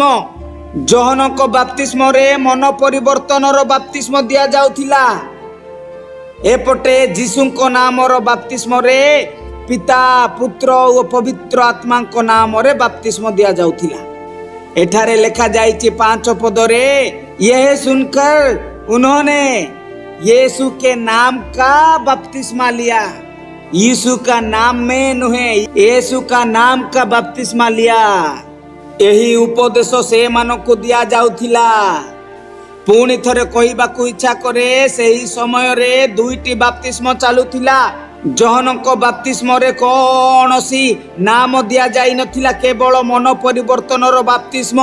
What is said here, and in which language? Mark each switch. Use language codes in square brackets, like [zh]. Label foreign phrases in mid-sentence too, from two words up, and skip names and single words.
[or] ଯୋହନଙ୍କ ବାପ୍ତିସ୍ମରେ ମନ ପରିବର୍ତ୍ତନର ବାପ୍ତିସ୍ମ ଦିଆଯାଉଥିଲା। ଏପଟେ ଯୀଶୁଙ୍କ ନାମର ବାପ୍ତିସ୍ମରେ ପିତା, ପୁତ୍ର ଓ ପବିତ୍ର ଆତ୍ମାଙ୍କ ନାମରେ ବାପ୍ତିସ୍ମ ଦିଆଯାଉଥିଲା। ଏଠାରେ ଲେଖାଯାଇଛି 5 ପଦରେ, [hi] यह सुनकर उन्होंने यीशु के नाम का बपतिस्मा लिया। यीशु का नाम में नुहे, यीशु का नाम का बपतिस्मा लिया। [or] ଏହି ଉପଦେଶ ସେମାନଙ୍କୁ ଦିଆଯାଉଥିଲା। ପୁଣି ଥରେ କହିବାକୁ ଇଚ୍ଛା କରେ, ସେହି ସମୟରେ 2ଟି ବାପ୍ତିସ୍ମ ଚାଲୁଥିଲା। ଯୋହନଙ୍କ ବାପ୍ତିସ୍ମରେ କୌଣସି ନାମ ଦିଆଯାଇ ନଥିଲା, କେବଳ ମନ ପରିବର୍ତ୍ତନର ବାପ୍ତିସ୍ମ।